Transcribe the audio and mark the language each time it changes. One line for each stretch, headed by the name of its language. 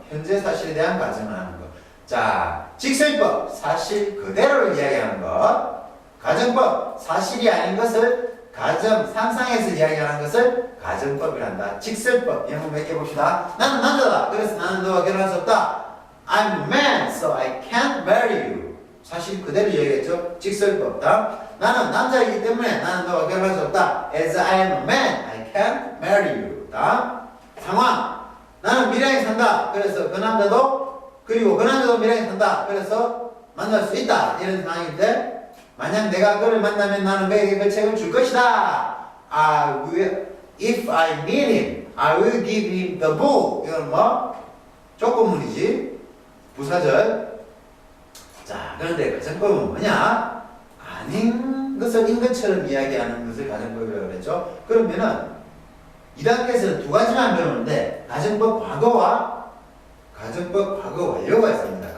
Korean: 현재 사실에 대한 가정을 하는 거. 자, 직설법. 사실 그대로를 이야기하는 것. 가정법. 사실이 아닌 것을 상상해서 이야기하는 것을 가정법이란다. 직설법. 영어 몇 개 봅시다. 나는 남자다. 그래서 나는 너와 결혼할 수 없다.
English: I'm a man, so I can't marry you.
Korean: 사실 그대로 이야기했죠. 직설법. 나는 남자이기 때문에 나는 너와 결혼할 수 없다.
English: As I am a man, I can't marry you.
Korean: 상황. 나는 밀양에 산다. 그래서 그 남자도 밀양에 산다. 그래서 만날 수 있다. 이런 상황인데 만약 내가 그를 만나면 나는 그에게 그 책을 줄 것이다.
English: If I meet him, I will give him the book.
Korean: 이건 뭐? 조건문이지. 부사절. 자, 그런데 가정법은 뭐냐? 아닌 것을 인 것처럼 이야기하는 것을 가정법이라고 그랬죠. 그러면은 2단계에서는 두 가지만 배우는데 가정법 과거와 가정법 과거 완료가 있습니다.